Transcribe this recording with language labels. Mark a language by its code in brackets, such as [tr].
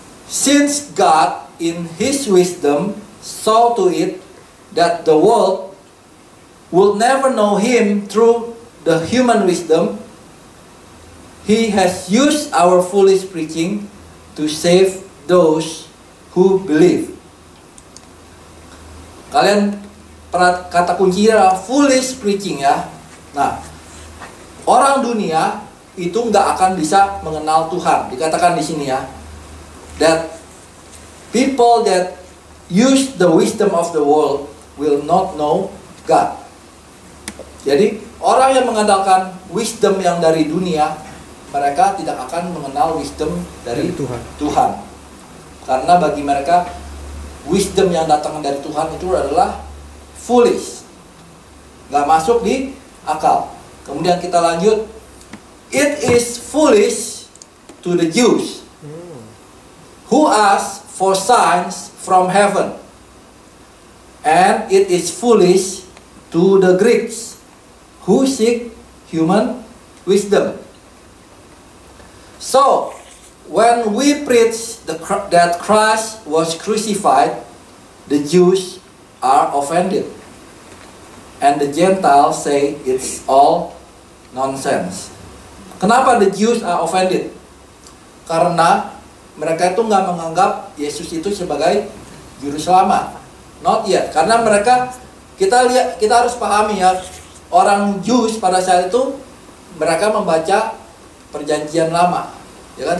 [en] Since God, in His wisdom, saw to it that the world will never know Him through the human wisdom, He has used our foolish preaching to save those who believe. [id] Kalian kata kuncinya adalah foolish preaching ya. Nah, orang dunia itu nggak akan bisa mengenal Tuhan. Dikatakan di sini ya, [en] that people that use the wisdom of the world will not know God. [id] Jadi orang yang mengandalkan wisdom yang dari dunia, mereka tidak akan mengenal wisdom dari Tuhan. Karena bagi mereka wisdom yang datang dari Tuhan itu adalah foolish, nggak masuk di akal. Kemudian kita lanjut, [en] it is foolish to the Jews who ask for signs from heaven, and it is foolish to the Greeks who seek human wisdom. So, when we preach that Christ was crucified, the Jews are offended, and the Gentiles say it's all nonsense. [id] Kenapa [en] the Jews are offended? [id] Karena mereka itu nggak menganggap Yesus itu sebagai juru selamat. [en] Not yet. [id] Karena mereka, kita harus pahami ya, orang Jews pada saat itu mereka membaca Perjanjian Lama. Ya kan?